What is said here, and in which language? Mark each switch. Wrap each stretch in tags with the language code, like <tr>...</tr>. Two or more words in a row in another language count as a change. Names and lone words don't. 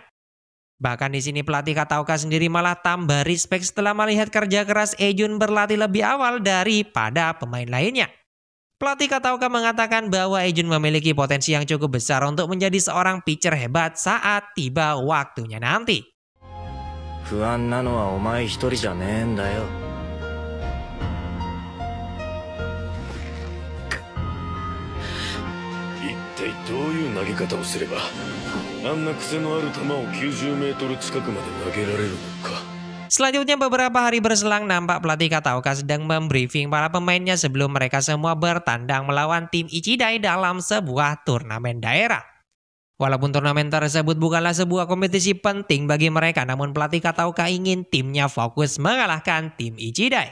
<id>Bahkan di sini pelatih Kataoka sendiri malah tambah respect setelah melihat kerja keras Ejun berlatih lebih awal daripada pemain lainnya. Pelatih Kataoka mengatakan bahwa Ejun memiliki potensi yang cukup besar untuk menjadi seorang pitcher hebat saat tiba waktunya nanti.</id> <ja>不安なのはお前一人じゃねえんだよ。一体どういう投げ方をすればあんな癖のある球を90メートル近くまで投げられるのか。</ja> <id>Selanjutnya beberapa hari berselang nampak pelatih Kataoka sedang membriefing para pemainnya sebelum mereka semua bertandang melawan tim Ichidai dalam sebuah turnamen daerah. Walaupun turnamen tersebut bukanlah sebuah kompetisi penting bagi mereka, namun pelatih Kataoka ingin timnya fokus mengalahkan tim Ichidai.</id>